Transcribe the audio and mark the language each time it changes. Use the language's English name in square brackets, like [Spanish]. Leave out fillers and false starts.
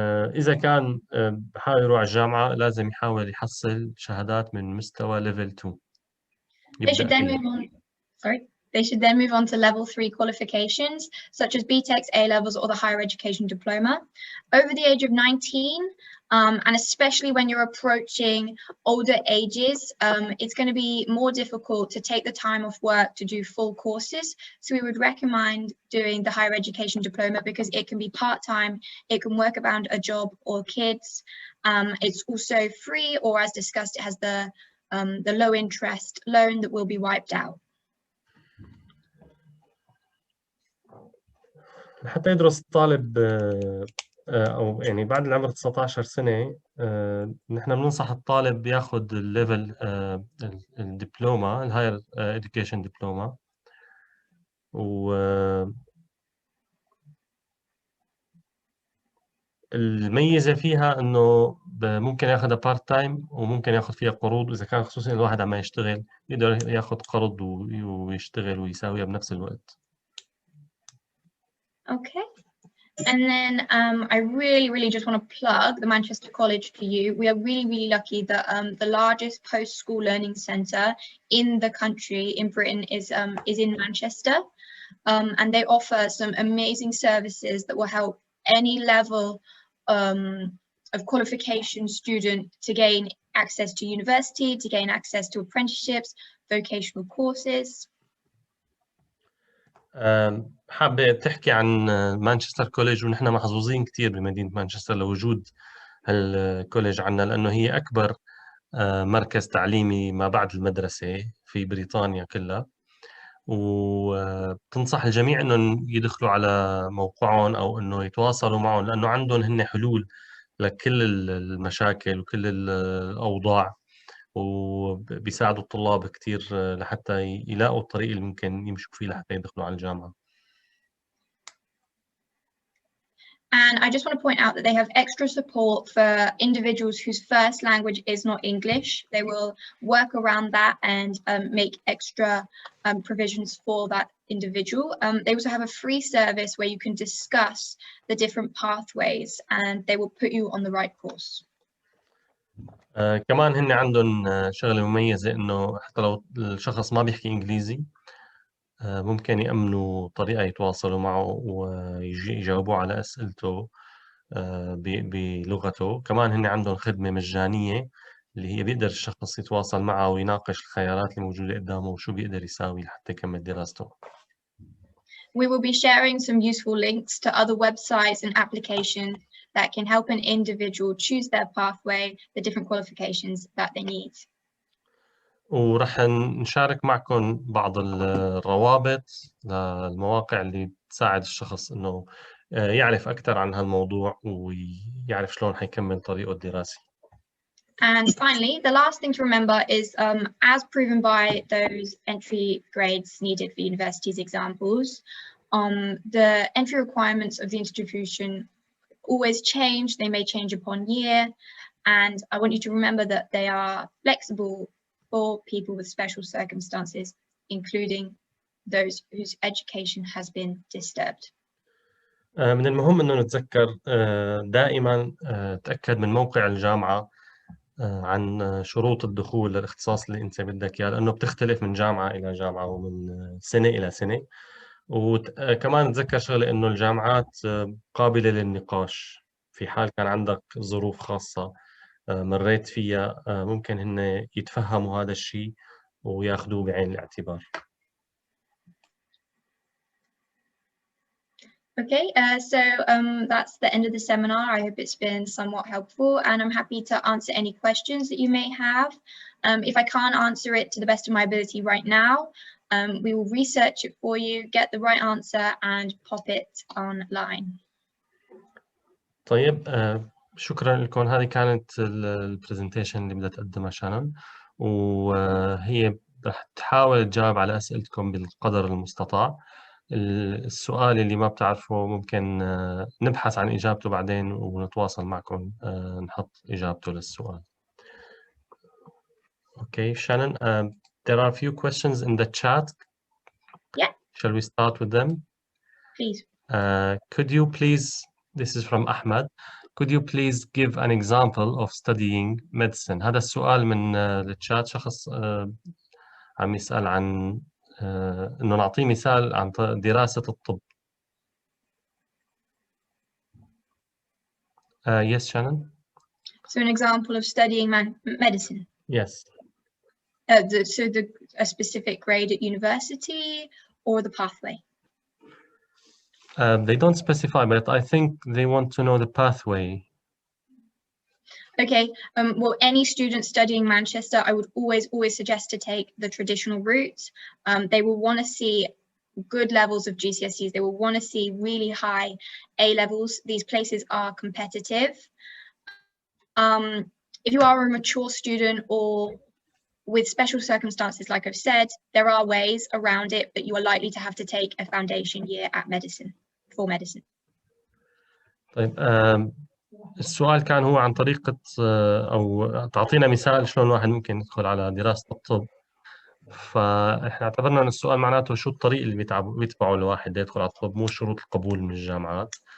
[Arabic] إذا كان بحاول يروح على الجامعة لازم يحاول يحصل شهادات من مستوى [English] level 2. They should then move on. They should then move on to level 3 qualifications, such as B-TEC's A levels or the higher education diploma. Over the age of 19, and especially when you're approaching older ages, it's going to be more difficult to take the time off work to do full courses. So we would recommend doing the higher education diploma because it can be part-time, it can work around a job or kids. It's also free, or as discussed, it has the low interest loan that will be wiped out. [Arabic] حتى يدرس الطالب أو يعني بعد العمر 19 سنة نحن بننصح الطالب ياخذ الليفل الدبلومة الهاير [English] education [Arabic] دبلومة و الميزة فيها إنه ممكن ياخذها [English] part time [Arabic] وممكن ياخذ فيها قروض، إذا كان خصوصا الواحد عم يشتغل يقدر ياخذ قرض ويشتغل ويساويها بنفس الوقت. [English] Okay. And then I really just want to plug the Manchester College for you. We are really lucky that the largest post-school learning centre in the country, in Britain, is in Manchester. And they offer some amazing services that will help any level of qualification student to gain access to university, to gain access to apprenticeships, vocational courses. [Arabic] حابة تحكي عن مانشستر كوليج، ونحن محظوظين كتير بمدينة مانشستر لوجود هالكوليج عنا، لأنه هي أكبر مركز تعليمي ما بعد المدرسة في بريطانيا كلها. وبتنصح الجميع انهم يدخلوا على موقعهم او انه يتواصلوا معهم، لانه عندهم هن حلول لكل المشاكل وكل الاوضاع، وبيساعدوا الطلاب كثير لحتى يلاقوا الطريق اللي ممكن يمشوا فيه لحتى يدخلوا على الجامعة. [English] And I just want to point out that they have extra support for individuals whose first language is not English. They will work around that and make extra provisions for that individual. They also have a free service where you can discuss the different pathways and they will put you on the right course. [Arabic] كمان هن عندهم شغلة مميزة، إنه حتى لو الشخص ما بيحكي إنجليزي ممكن يأمنوا طريقة يتواصلوا معه ويجاوبوا على أسئلته بلغته. كمان هن عندهم خدمة مجانية اللي هي بيقدر الشخص يتواصل معه ويناقش الخيارات اللي موجودة قدامه وشو بيقدر يساوي لحتى يكمل دراسته. [English] We will be sharing some useful links to other websites and applications that can help an individual choose their pathway, the different qualifications that they need. [Arabic] ورح نشارك معكم بعض الروابط للمواقع اللي تساعد الشخص إنه يعرف أكثر عن هالموضوع ويعرف شلون حيكمل طريقه الدراسي. [English] And finally, the last thing to remember is, as proven by those entry grades needed for universities examples, the entry requirements of the institution always change. They may change upon year, and I want you to remember that they are flexible for people with special circumstances, including those whose education has been disturbed. [Arabic] من المهم إنه نتذكر دائما تأكد من موقع الجامعة عن شروط الدخول للاختصاص اللي أنت بدك إياه، لأنه بتختلف من جامعة إلى جامعة ومن سنة إلى سنة. وكمان نتذكر شغلة إنه الجامعات قابلة للنقاش، في حال كان عندك ظروف خاصة مريت فيها ممكن هن يتفهموا هذا الشيء وياخذوه بعين الاعتبار. [English] Okay, so that's the end of the seminar. I hope it's been somewhat helpful, and I'm happy to answer any questions that you may have. If I can't answer it to the best of my ability right now, we will research it for you, get the right answer, and pop it online. [Arabic] طيب شكرا لكم. هذه كانت البرزنتيشن اللي بدها تقدمها شانون، وهي رح تحاول تجاوب على أسئلتكم بالقدر المستطاع. السؤال اللي ما بتعرفه ممكن نبحث عن إجابته بعدين ونتواصل معكم نحط إجابته للسؤال. [English] Okay, Shannon, there are a few questions in the chat. Yeah. Shall we start with them? Please. Could you please, this is from Ahmed, could you please give an example of studying medicine? [Arabic] هذا السؤال من الشات، شخص عم يسأل عن إنه نعطيه مثال عن دراسة الطب. [English] Yes, Shannon? So an example of studying medicine? Yes. A specific grade at university or the pathway? They don't specify, but I think they want to know the pathway. Okay, well, any student studying Manchester, I would always suggest to take the traditional route. They will want to see good levels of GCSEs. They will want to see really high A levels. These places are competitive. If you are a mature student or with special circumstances, like I've said, there are ways around it, but you are likely to have to take a foundation year at medicine, for medicine. [Arabic] طيب السؤال كان هو عن طريقة أو تعطينا مثال شلون الواحد ممكن يدخل على دراسة الطب. فإحنا اعتبرنا أن السؤال معناته شو الطريق اللي بيتبعه الواحد يدخل على الطب، مو شروط القبول من الجامعات.